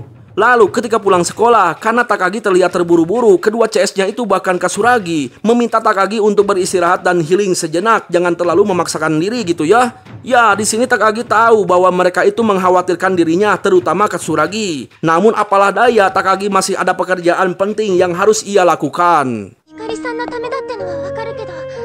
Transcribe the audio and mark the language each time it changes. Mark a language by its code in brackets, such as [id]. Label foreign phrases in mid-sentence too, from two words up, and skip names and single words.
[id] Lalu ketika pulang sekolah, karena Takagi terlihat terburu-buru, kedua CS-nya itu bahkan Katsuragi meminta Takagi untuk beristirahat dan healing sejenak, jangan terlalu memaksakan diri gitu ya. Ya, di sini Takagi tahu bahwa mereka itu mengkhawatirkan dirinya, terutama Katsuragi. Namun apalah daya, Takagi masih ada pekerjaan penting yang harus ia lakukan. [ja] 光さんのためだってのはわかるけど